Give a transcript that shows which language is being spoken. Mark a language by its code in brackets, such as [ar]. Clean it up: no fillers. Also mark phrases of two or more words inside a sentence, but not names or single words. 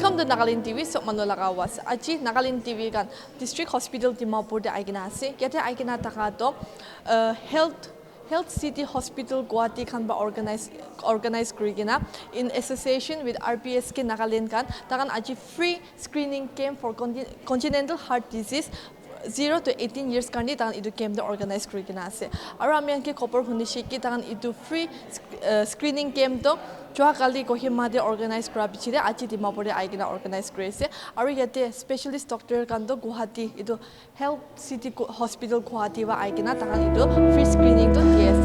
[nag] Nagaland.TV sok manu laga was. Aji Nagaland.TV kan District Hospital Dimapur de aigina ase. Yate aigina taka to Health City Hospital Guwahati kan ba organize kurigina [en] in association with RBSK Nagaland [nag] kan takan aji [en] free screening camp for Congenital Heart Disease 0 to 18 years [nag] kandi takan idu camp de organize kurigina ase. Aro ami anke kopor hunishi ki takan idu [en] free screening camp [nag] to Joa kali Kohima de organize kura bichire aji Dimapur de aigina organize kurese. Aro yate [en] specialist doctor [nag] kan to Guwahati idu Health City Hospital Guwahati wa aigina takan idu [en] free screening [nag] to diase.